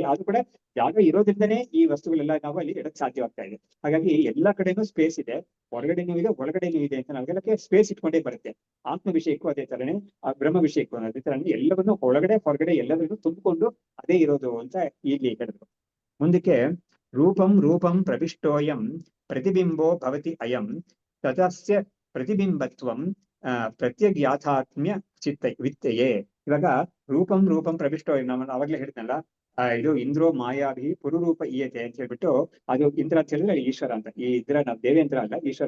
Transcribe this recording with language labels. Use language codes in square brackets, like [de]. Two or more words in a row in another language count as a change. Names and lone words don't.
[kn] ಅದು ಕೂಡ ಜಾಗ ಇರೋದ್ರಿಂದನೇ ಈ ವಸ್ತುಗಳೆಲ್ಲ ನಾವು ಅಲ್ಲಿ ಇಡಕ್ ಸಾಧ್ಯವಾಗ್ತಾ ಇದೆ. ಹಾಗಾಗಿ ಎಲ್ಲಾ ಕಡೆನೂ ಸ್ಪೇಸ್ ಇದೆ, ಹೊರಗಡೆನೂ ಇದೆ ಒಳಗಡೆನೂ ಇದೆ ಅಂತ ನಾವೆಲ್ಲಕ್ಕೆ ಸ್ಪೇಸ್ ಇಟ್ಕೊಂಡೇ ಬರುತ್ತೆ. ಆತ್ಮ ವಿಷಯಕ್ಕೂ ಅದೇ ತರನೇ, ಆ ಬ್ರಹ್ಮ ವಿಷಯಕ್ಕೂ ಅದೇ ತರನೇ ಎಲ್ಲವನ್ನೂ ಒಳಗಡೆ ಹೊರಗಡೆ ಎಲ್ಲವನ್ನೂ ತುಂಬಿಕೊಂಡು ಅದೇ ಇರೋದು ಅಂತ ಇಲ್ಲಿ ಹೇಳಿದ್ರು. [sa] ಮುಂದಕ್ಕೆ ರೂಪಂ ಪ್ರವಿಷ್ಟೋಯಂ ಪ್ರತಿಬಿಂಬೋ ಭವತಿ ಅಯಂ ತದಸ್ಯ ಪ್ರತಿಬಿಂಬತ್ವಂ ಪ್ರತ್ಯಗ್ಯಾಥಾತ್ಮ್ಯ ವಿತ್ತಯೇ. [kn] ಇವಾಗ [sa] ರೂಪಂ ಪ್ರವಿಷ್ಟೋಯಂ [kn] ನಾವು ಅವಾಗ್ಲೇ ಹೇಳ್ತನಲ್ಲ, ಇದು [sa] ಇಂದ್ರೋ ಮಾಯಾಭಿ ಪುರುರೂಪ ಈಯತೆ [kn] ಅಂತ ಹೇಳ್ಬಿಟ್ಟು, ಅದು ಇಂದ್ರ ಅಂತ ಹೇಳಿದ್ರೆ ಈಶ್ವರ ಅಂತ. ಈ ಇಂದ್ರ ನಾವು ದೇವೇಂದ್ರ ಅಲ್ಲ, ಈಶ್ವರ.